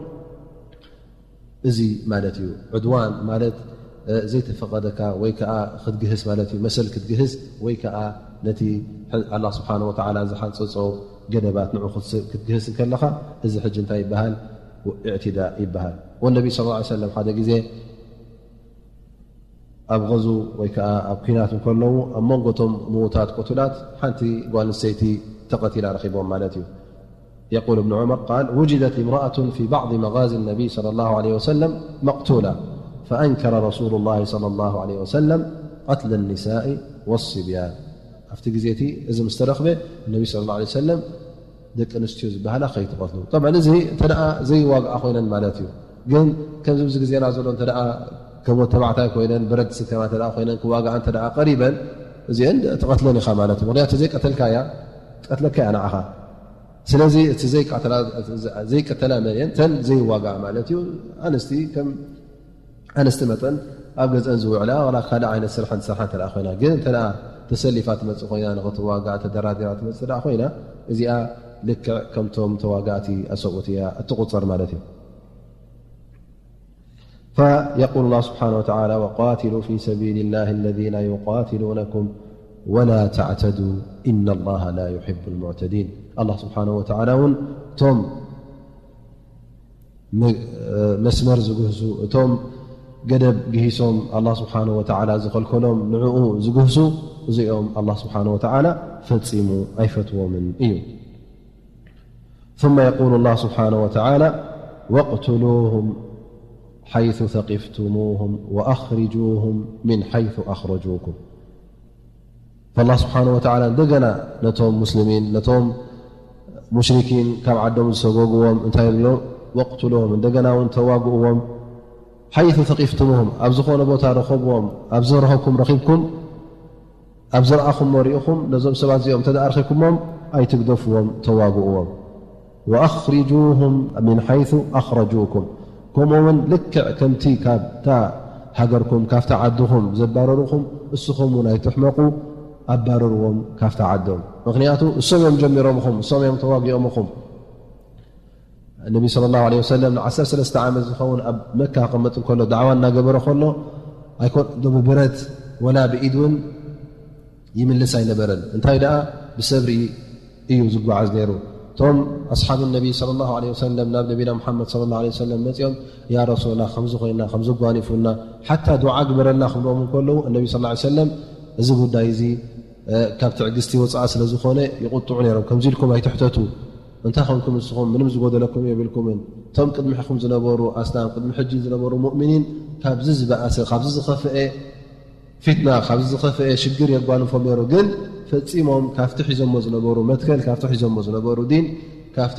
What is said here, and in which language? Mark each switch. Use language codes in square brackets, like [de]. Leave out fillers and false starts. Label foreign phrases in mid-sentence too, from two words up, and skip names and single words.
[ti] እዚ ማለት እዩ። ዕድዋን ማለት ዘይተፈቐደካ ወይ ከዓ ክትግህስ ማለት እዩ። መሰል ክትግህስ ወይ ከዓ ነቲ [ar] الله سبحانه وتعالى [ti] ዝሓንፀፆ ገደባት ንዑ ክትግህስ ከለኻ እዚ ሕጂ እንታይ ይበሃል? እዕትዳእ ይበሃል። ወነቢ ስ ላ ሰለም ሓደ ግዜ ኣብ غዙ ወይ ከዓ ኣብ ኩናት ከለዉ ኣብ መንጎቶም ምዉታት ቆቱላት ሓንቲ ጓል ኣንስተይቲ ተቐቲላ ረኺቦም ማለት እዩ። [ar] يقول ابن عمر قال وجدت امرأة في بعض مغازي النبي صلى الله عليه وسلم مقتولة فأنكر رسول الله صلى الله عليه وسلم قتل النساء والصبيان [ti] ኣብቲ ግዜቲ እዚ ምስ ተረኽበ እነቢ [ar] صلى الله عليه [ti] وسلم ደቂ ኣንስትዮ ዝበሃላ ከይትቐትሉ طبعا እዚ እንተ ዘይዋግኣ ኮይነን ማለት እዩ። ግን ከምዚ ብዚ ግዜና ዘሎ እንተ ከምኦ ተባዕታይ ኮይነን ብረት ስከማ እንተ ኮይነን ክዋግዓ እንተ ቀሪበን እዚአን ትቐትለን ኢኻ ማለት እዩ። ምክንያቱ ዘይቀተልካያ ትቀትለካ እያ ንዓኻ። ስለዚ እቲ ዘይቀተላ መን ተን ዘይዋግዓ ማለት እዩ። ኣንስቲ ከም ኣንስቲ መጠን ኣብ ገዝአን ዝውዕላ ላ ካልእ ዓይነት ስርሐ ስርሓ እንተ ኮይና ግን እንተ ተሰሊፋ ትመፅእ ኮይና ንኽትዋጋእ ተደራዲራ ትመፅእ ዳ ኮይና እዚኣ ልክዕ ከምቶም ተዋጋእቲ ኣሰብኡት እያ እትቁፀር ማለት እዩ። [ar] فيقول الله سبحانه وتعالى وقاتلوا في سبيل الله الذين يقاتلونكم ولا تعتدوا إن الله لا يحب المعتدين الله سبحانه وتعالى ون توم [ti] መስመር ዝግህሱ እቶም ገደብ ግሂሶም [ar] الله سبحانه وتعالى [ti] ዝኸልከሎም ንዕኡ ዝግህሱ እዚኦም [ar] الله سبحانه وتعالى [ti] ፈፂሙ ኣይፈትዎምን እዩ [ar] ثم يقول الله سبحانه وتعالى [ti] واقتلوهم [ar] حيث ثقفتموهم [ti] وأخرجوهم من حيث أخرجوكم فالله سبحانه وتعالى እንደገና ነቶም ሙስሊሚን ነቶም ሙሽሪኪን ካብ ዓዶም ዝሰጎግዎም እንታይ ብሎም واقتلوهم እንደገና እውን ተዋግእዎም حيث ثقفتموهم ኣብ ዝኾነ ቦታ ረኸብዎም ኣብ ዝረኸብኩም ረኺብኩም ኣብ ዝረኣኹም ወሪእኹም ነዞም ሰባት እዚኦም ተደኣርኺኩሞም ኣይትግደፍዎም ተዋግእዎም [ar] وأخرجوهم من حيث أخرجوكم [ti] ከምኡውን ልክዕ ከምቲ ካብታ ሃገርኩም ካፍታ ዓድኹም ዘባረሩኹም እስኹም እውን ኣይትሕመቑ ኣባረርዎም ካፍታ ዓዶም ምክንያቱ እሶም እዮም ጀሚሮምኹም እሶም እዮም ተዋጊኦምኹም [ar] النبي صلى الله عليه وسلم [ti] 13 ዓመት ዝኸውን ኣብ መካ ቅመጥ ከሎ ዳዕዋ እናገበረ ከሎ ኣይኮን ብብረት ወላ ብኢድ እውን ይምልስ ኣይነበረን እንታይ ደኣ ብሰብሪ እዩ ዝጓዓዝ ነይሩ ቶም [ar] أصحاب النبي صلى الله عليه وسلم [ti] ናብ [ar] نبينا محمد صلى الله عليه وسلم [ti] መፅኦም [ar] يا رسول الله [ti] ከምዚ ኮይና ከምዚ ጓኒፉና [ar] حتى دعاء [ti] ግበረና ክብሎም ከለዉ [ar] النبي صلى الله عليه وسلم [ti] እዚ ጉዳይ እዚ ካብ ትዕግስቲ ወፃእ ስለ ዝኾነ ይቁጥዑ ነይሮም ከምዚ ኢልኩም ኣይትሕተቱ እንታይ ከምኩም ንስኹም ምንም ዝጎደለኩም የብልኩምን ቶም ቅድሚኹም ዝነበሩ ኣስላም ቅድሚ ሕጂ ዝነበሩ ሙእሚኒን ካብዚ ዝበኣሰ ካብዚ ዝኸፍአ ፊትና ካብዚ ዝኸፍአ ሽግር የጓንፎም ነይሩ ግን ፈፂሞም ካፍቲ ሒዞሞ ዝነበሩ መትከል ካፍቲ ሒዞሞ ዝነበሩ ዲን ካፍቲ